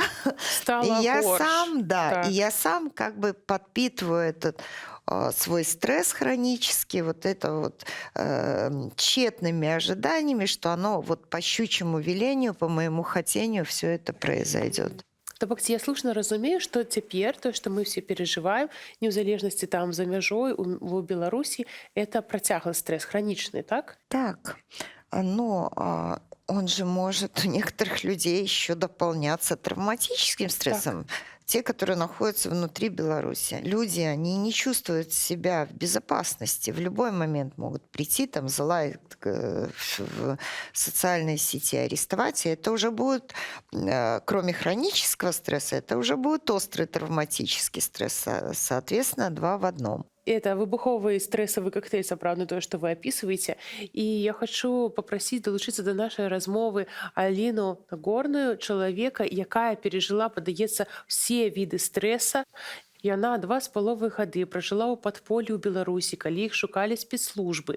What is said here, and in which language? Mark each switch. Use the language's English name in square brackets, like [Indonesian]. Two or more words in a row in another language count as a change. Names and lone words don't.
[Russian] И Стала я горш. сам, да, и Так. я сам как бы подпитываю этот свой стресс хронический, вот это вот тщетными ожиданиями, что оно вот по щучьему велению, по моему хотению все это произойдет. [Belarusian] То бок ці я слушна разумею, што цяпер тое, што мы все перажываем, не ў залежнасці там за мяжой у Беларусі, это працяглы стресс хранічны, так? [Russian] Так, но он же может у некоторых людей еще дополняться травматическим стрессом. Те, которые находятся внутри Беларуси. Люди, они не чувствуют себя в безопасности. В любой момент могут прийти, там, залаять в социальные сети, арестовать. И это уже будет, кроме хронического стресса, это уже будет острый травматический стресс. Соответственно, два в одном. [Belarusian] Это выбуховы стрэсавы коктейль сапраўдны тое, што вы апісваеце. І я хачу папрасіць далучыцца да нашай размовы Аліну Горную, чалавека, якая перажыла, падаецца, ўсе віды стрэса. Яна 2,5 гады пражыла ў падполлі ў Беларусі, калі іх шукалі спецслужбы.